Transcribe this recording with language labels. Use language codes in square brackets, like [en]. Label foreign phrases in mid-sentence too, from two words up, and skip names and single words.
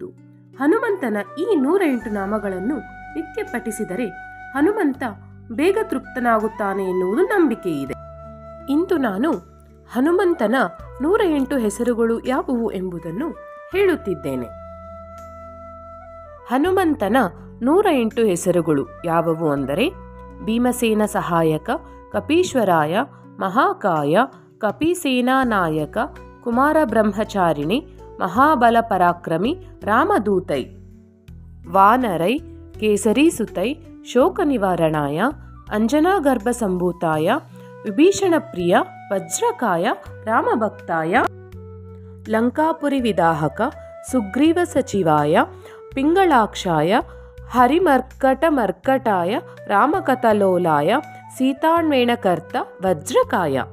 [kn] ಹನುಮಂತನ ಈ 108 ನಾಮಗಳನ್ನು ನಿತ್ಯ ಪಠಿಸಿದರೆ ಹನುಮಂತ ಬೇಗ ತೃಪ್ತನಾಗುತ್ತಾನೆ ಎನ್ನುವುದು ನಂಬಿಕೆ ಇದೆ. ಇಂದು ನಾನು ಹನುಮಂತನ 108 ಹೆಸರುಗಳು ಯಾವುವು ಎಂಬುದನ್ನು ಹೇಳುತ್ತಿದ್ದೇನೆ. ಹನುಮಂತನ 108 ಹೆಸರುಗಳು ಯಾವುವು ಅಂದರೆ: ಭೀಮಸೇನ ಸಹಾಯಕ, ಕಪೀಶ್ವರಾಯ, ಮಹಾಕಾಯ, ಕಪಿಸೇನಾನಾಯಕ, ಕುಮಾರ ಬ್ರಹ್ಮಚಾರಿಣಿ, ಮಹಾಬಲ ಪರಾಕ್ರಮಿ, ರಾಮದೂತೈ, ವಾನರೈ, ಕೇಸರೀಸುತೈ, ಶೋಕ ನಿವಾರಣಾಯ, ಅಂಜನಾಗರ್ಭ ಸಂಭೂತಾಯ, ವಿಭೀಷಣಪ್ರಿಯ, ವಜ್ರಕಾಯ, ರಾಮಭಕ್ತಾಯ, ಲಂಕಾಪುರಿ ವಿದಾಹಕ, ಸುಗ್ರೀವ ಸಚಿವಾಯ, ಪಿಂಗಳಾಕ್ಷಾಯ, ಹರಿಮರ್ಕಟಮರ್ಕಟಾಯ, ರಾಮಕಥಲೋಲಾಯ, ಸೀತಾನ್ವೇಣಕರ್ತ, ವಜ್ರಕಾಯ,